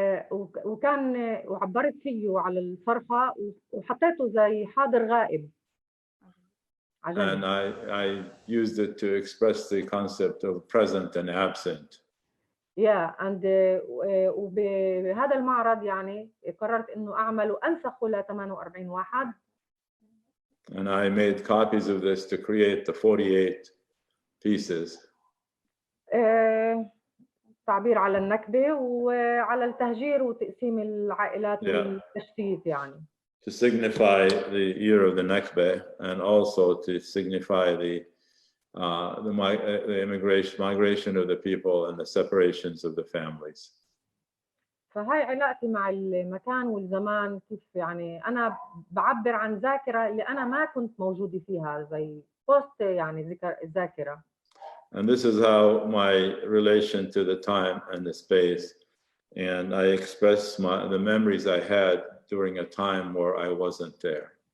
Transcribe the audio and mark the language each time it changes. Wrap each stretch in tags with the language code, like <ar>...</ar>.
<ar>وكان وعبرت فيه على الصرخة وحطيته زي حاضر غائب.</ar> <en>And I used it to express the concept of present and absent. Yeah, and</en> <ar>وبهذا المعرض يعني قررت إنه أعمل وأنسخه ل 48 واحد.</ar> <en>And I made copies of this to create the 48 pieces.</en> <ar>تعبير على النكبة وعلى التهجير وتقسيم العائلات والتشتيت يعني.</ar> <en>To signify the year of the Nakba and also to signify the migration of the people and the separations of the families.</en> <ar>فهاي علاقتي مع المكان والزمان كيف يعني أنا بعبر عن ذاكرة اللي أنا ما كنت موجودة فيها زي بوست يعني ذاكرة.</ar> <en>And this is how my relation to the time and the space, and I express the memories I had during a time where I wasn't there.</en>